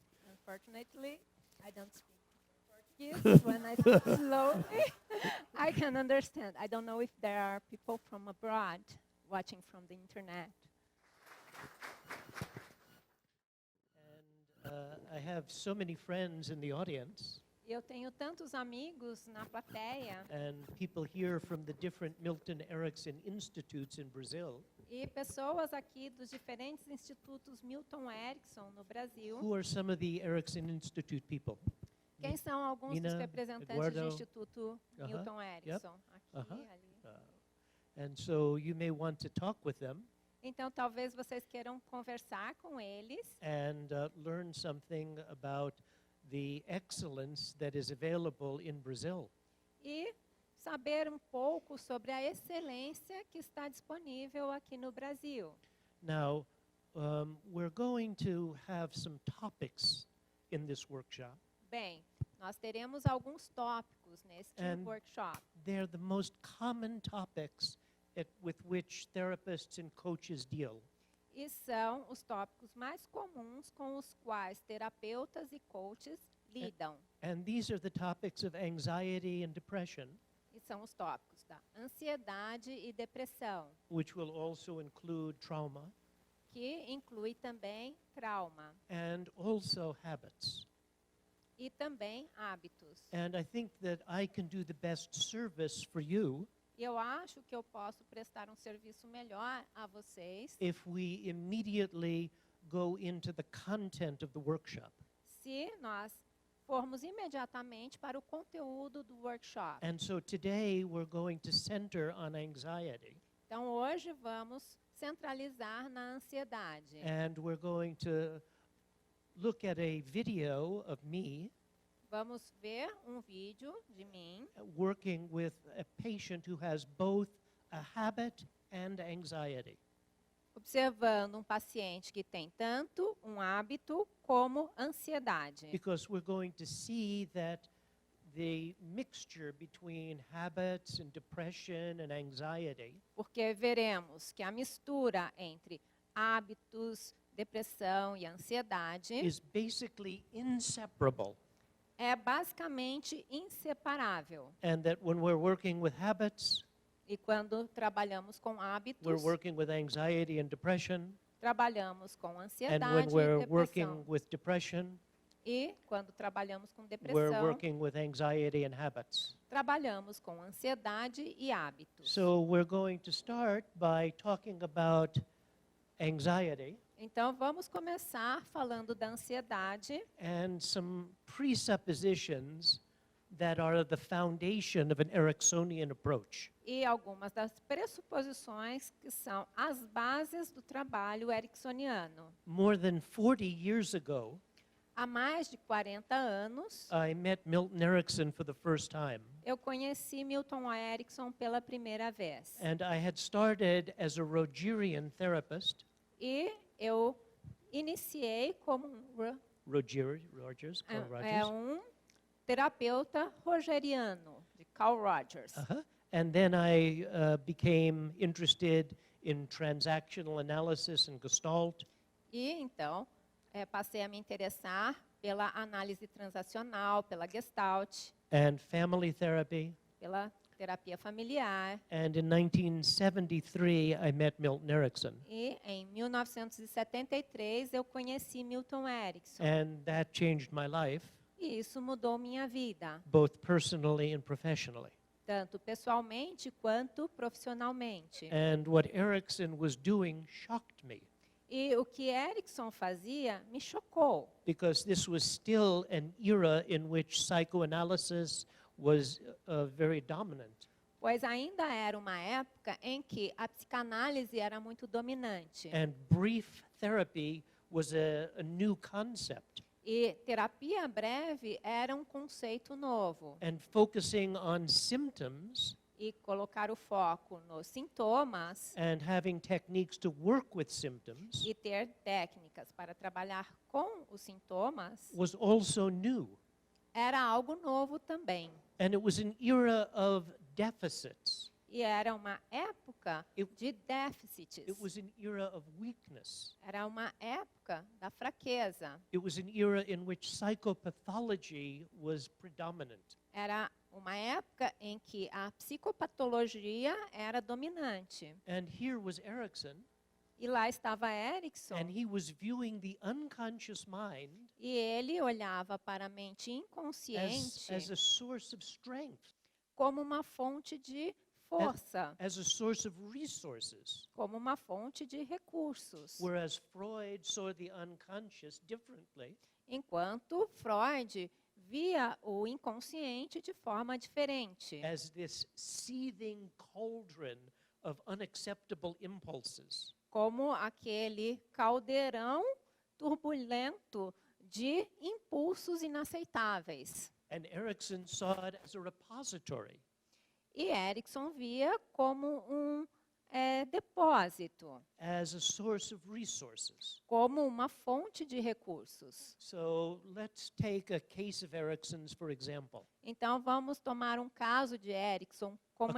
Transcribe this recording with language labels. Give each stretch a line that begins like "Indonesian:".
English: Unfortunately, I don't speak Portuguese. When I speak slowly, I can understand. I don't know if there are people from abroad watching from the internet. I have so many friends in the audience
Portuguese: Eu tenho tantos amigos na plateia
English: and people here from the different Milton Erickson Institutes in Brazil
Portuguese: e pessoas aqui dos diferentes institutos Milton Erickson no Brasil.
English: who are some of the Erickson Institute people.
Portuguese: Quem são alguns dos Nina, representantes Eduardo, do Instituto Milton Erickson? Aqui, Uh-huh. ali.
English: And so you may want to talk with them
Portuguese: Então, talvez vocês queiram conversar com eles
English: and learn something about the excellence that is available in Brazil.
Portuguese: e saber um pouco sobre a excelência que está disponível aqui no Brasil.
English: Now, we're going to have some topics in this workshop.
Portuguese: Bem, nós teremos alguns tópicos neste
English: And
Portuguese: workshop.
English: They're the most common topics with which therapists and coaches deal.
Portuguese: E são os tópicos mais comuns com os quais terapeutas e coaches lidam.
English: And these are the topics of anxiety and depression,
Portuguese: E são os tópicos da ansiedade e depressão,
English: which will also include trauma
Portuguese: que inclui também trauma
English: and also habits.
Portuguese: e também hábitos.
English: And I think that I can do the best service for you
Portuguese: Eu acho que eu posso prestar um serviço melhor a vocês
English: if we immediately go into the content of the workshop.
Portuguese: se nós formos imediatamente para o conteúdo do workshop.
English: And so today we're going to center on anxiety.
Portuguese: Então, hoje vamos centralizar na ansiedade.
English: And we're going to look at a video of me
Portuguese: Vamos ver um vídeo de mim
English: working with a patient who has both a habit and anxiety.
Portuguese: observando um paciente que tem tanto um hábito como ansiedade.
English: Because we're going to see that the mixture between habits and depression and anxiety
Portuguese: Porque veremos que a mistura entre hábitos, depressão e ansiedade
English: is basically inseparable.
Portuguese: é basicamente inseparável.
English: And that when we're working with habits,
Portuguese: E quando trabalhamos com
English: we're
Portuguese: hábitos,
English: working with anxiety and depression.
Portuguese: trabalhamos com
English: And when
Portuguese: ansiedade
English: we're
Portuguese: e
English: working
Portuguese: depressão.
English: with depression,
Portuguese: E quando trabalhamos com
English: we're
Portuguese: depressão,
English: working with anxiety and habits.
Portuguese: trabalhamos com ansiedade e hábitos.
English: So we're going to start by talking about anxiety
Portuguese: Então, vamos começar falando da ansiedade
English: and some presuppositions that are the foundation of an Ericksonian approach.
Portuguese: e algumas das pressuposições que são as bases do trabalho ericksoniano.
English: More than 40 years ago,
Portuguese: Há mais de 40 anos,
English: I met Milton Erickson for the first time.
Portuguese: eu conheci Milton Erickson pela primeira vez.
English: And I had started as a Rogerian therapist.
Portuguese: E eu iniciei como Rogers, Carl é Rogers. um terapeuta rogeriano, de Carl Rogers. Uh-huh.
English: And then I became interested in transactional analysis and Gestalt.
Portuguese: E então, passei a me interessar pela análise transacional, pela Gestalt,
English: And family therapy.
Portuguese: pela terapia familiar.
English: And in 1973, I met Milton Erickson.
Portuguese: E em 1973 eu conheci Milton Erickson.
English: And that changed my life,
Portuguese: E isso mudou minha vida,
English: both personally and professionally.
Portuguese: tanto pessoalmente quanto profissionalmente.
English: And what Erickson was doing shocked me,
Portuguese: E o que Erickson fazia me chocou,
English: because this was still an era in which psychoanalysis was very dominant.
Portuguese: pois ainda era uma época em que a psicanálise era muito dominante.
English: And brief therapy was a new concept.
Portuguese: E terapia breve era um conceito novo.
English: And focusing on symptoms
Portuguese: e colocar o foco nos sintomas
English: and having techniques to work with symptoms
Portuguese: e ter técnicas para trabalhar com os sintomas
English: was also new.
Portuguese: era algo novo também.
English: And it was an era of deficits.
Portuguese: E era uma época de déficits.
English: It was an era of weakness.
Portuguese: Era uma época da fraqueza.
English: It was an era in which psychopathology was predominant.
Portuguese: Era uma época em que a psicopatologia era dominante.
English: And here was Erickson,
Portuguese: E lá estava Erickson,
English: and he was viewing the unconscious mind
Portuguese: e ele olhava para a mente inconsciente
English: as a source of strength,
Portuguese: como uma fonte de força,
English: as a source of resources,
Portuguese: como uma fonte de recursos.
English: whereas Freud saw the unconscious differently,
Portuguese: Enquanto Freud via o inconsciente de forma diferente,
English: as this seething cauldron of unacceptable impulses.
Portuguese: como aquele caldeirão turbulento de impulsos inaceitáveis.
English: And Erickson saw it as a repository,
Portuguese: E Erickson via como depósito,
English: as a source of resources.
Portuguese: como uma fonte de recursos.
English: So let's take a case of Erickson's, for example.
Portuguese: Então, vamos tomar um caso de Erickson como